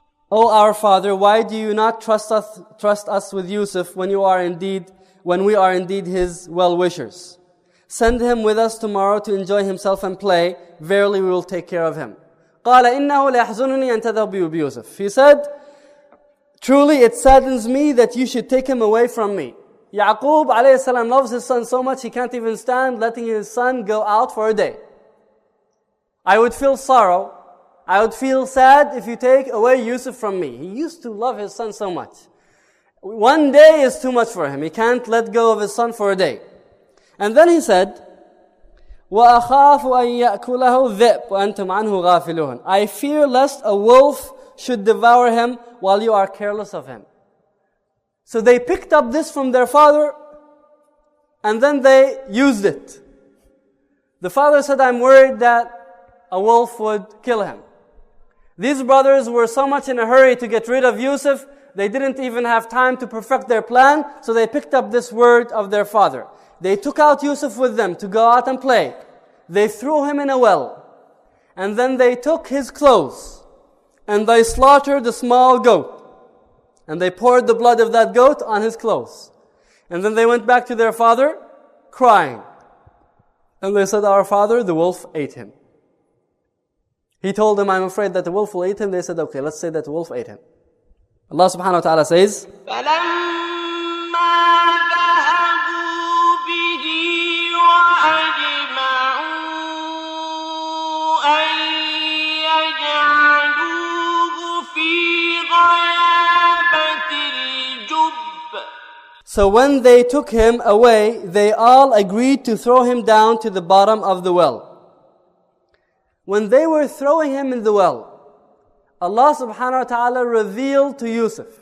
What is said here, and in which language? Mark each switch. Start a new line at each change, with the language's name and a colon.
English: O our father, why do you not trust us with Yusuf when we are indeed his well-wishers? Send him with us tomorrow to enjoy himself and play. Verily we will take care of him.
Arabic: قال إنه ليحزنني أن تذهبوا بيوسف.
English: He said, truly it saddens me that you should take him away from me. Yaqub alayhi salam loves his son so much he can't even stand letting his son go out for a day. I would feel sorrow, I would feel sad if you take away Yusuf from me. He used to love his son so much. One day is too much for him. He can't let go of his son for a day. And then he said,
Arabic: وَأَخَافُ أَن يَأْكُلَهُ الذِّئْبُ وَأَنْتُمْ عَنْهُ غَافِلُونَ.
English: I fear lest a wolf should devour him while you are careless of him. So they picked up this from their father and then they used it. The father said, I'm worried that a wolf would kill him. These brothers were so much in a hurry to get rid of Yusuf, they didn't even have time to perfect their plan, so they picked up this word of their father. They took out Yusuf with them to go out and play. They threw him in a well. And then they took his clothes and they slaughtered a small goat. And they poured the blood of that goat on his clothes. And then they went back to their father crying. And they said, our father, the wolf ate him. He told them, I'm afraid that the wolf will eat him. They said, okay, let's say that the wolf ate him. Allah subhanahu wa ta'ala says,
Arabic: فلما ذهبوا به وأجمعوا أن يجعلوه في غيابة الجب.
English: so when they took him away, they all agreed to throw him down to the bottom of the well. when they were throwing him in the well, Allah subhanahu wa ta'ala revealed to Yusuf.